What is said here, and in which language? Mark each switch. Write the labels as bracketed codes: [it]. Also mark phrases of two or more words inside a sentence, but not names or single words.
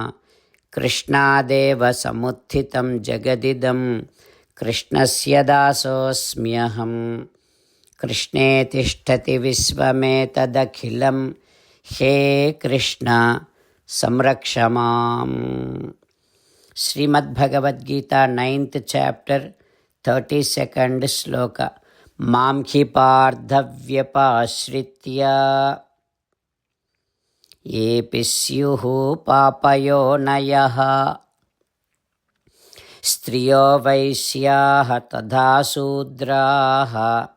[sa] कृष्णादेव समुत्थितं जगदिदम्. कृष्णस्य दासोऽस्म्यहम्. कृष्णे तिष्ठति विश्वमेतदखिलम्. हे कृष्ण संरक्षमाम्. [en] Srimad Bhagavad Gita 9th chapter 32nd sloka. [sa] मांहि पार्थव्यपाश्रित्य येऽपि स्युः पापयो नयः. स्त्रियो वैश्याः तथा शूद्राः.